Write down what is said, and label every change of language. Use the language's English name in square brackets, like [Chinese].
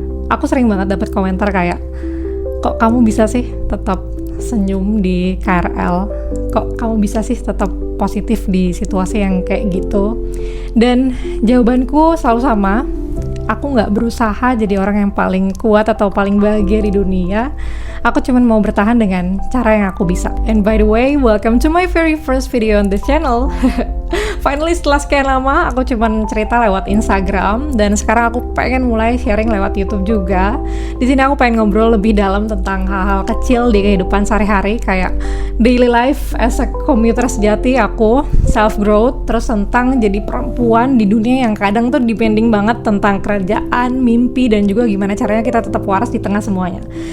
[Indonesian] Aku sering banget dapat komentar kayak, kok kamu bisa sih tetap senyum di KRL? Kok kamu bisa sih tetap positif di situasi yang kayak gitu? Dan jawabanku selalu sama. Aku gak berusaha jadi orang yang paling kuat atau paling bahagia di dunia. Aku cuma mau bertahan dengan cara yang aku bisa. [English] And by the way, welcome to my very first video on this channel. [Indonesian] Finally setelah sekian lama aku cuma cerita lewat Instagram, dan sekarang aku pengen mulai sharing lewat YouTube juga. Di sini aku pengen ngobrol lebih dalam tentang hal-hal kecil di kehidupan sehari-hari, kayak [English] daily life as a commuter [Indonesian] sejati aku, [English] self growth, [Indonesian] terus tentang jadi perempuan di dunia yang kadang tuh depending banget tentang kerjaan, mimpi, dan juga gimana caranya kita tetap waras di tengah semuanya.